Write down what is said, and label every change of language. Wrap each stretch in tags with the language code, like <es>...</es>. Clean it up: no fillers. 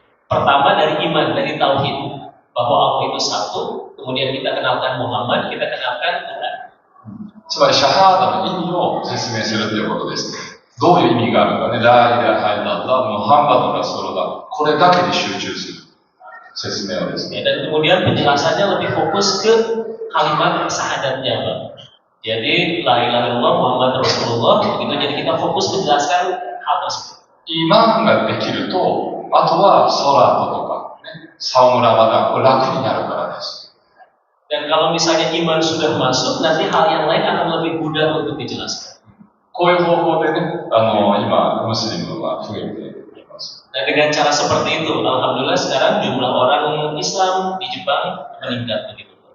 <id>Pertama dari iman, dari tauhid, bahwa Allah itu satu, kemudian kita kenalkan Muhammad, kita kenalkan Tuhan.</id> <ja>つまりシャハーダの意味を説明するということです。どういう意味があるかね、</ja> <ar>ラーイラハイラッラ、ムハンマドラソルダ、</ar> <ja>これだけに集中する説明をですね。</ja> <id>Dan kemudian penjelasannya lebih fokus ke kalimat syahadatnya, Pak. Jadi</id> <ar>la ilaha illallah Muhammad Rasulullah,</ar> <id>begitu. Jadi kita fokus menjelaskan hal tersebut.</id> <ja>イマンができると、あとはソラートとか、ね、サウムラマダン、これ楽になるからです。</ja> <id>Dan kalau misalnya iman sudah masuk, nanti hal yang lain akan lebih mudah untuk dijelaskan.</id> <ja>こういう方法でね、今、ムスリムは増えています。</ja> <id>Dan dengan cara seperti itu, alhamdulillah sekarang jumlah orang Islam di Jepang meningkat begitu.</id>